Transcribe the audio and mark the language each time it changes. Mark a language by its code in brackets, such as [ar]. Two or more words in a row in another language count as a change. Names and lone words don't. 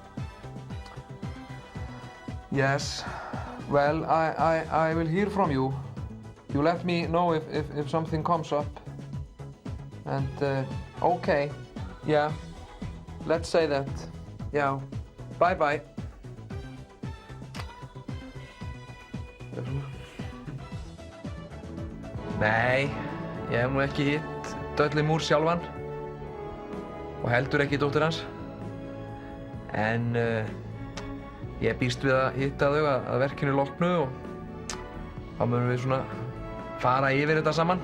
[en] Yes, well, I will hear from you. You let me know if something comes up. And okay, yeah, let's say that. Yeah, bye bye. [is] Nei, ég hef nú ekki hitt Dudley Moore sjálfan og heldur ekki dóttur hans. En ég býst við að hitta þau að verkinu loknu og þá munum við fara yfir þetta saman.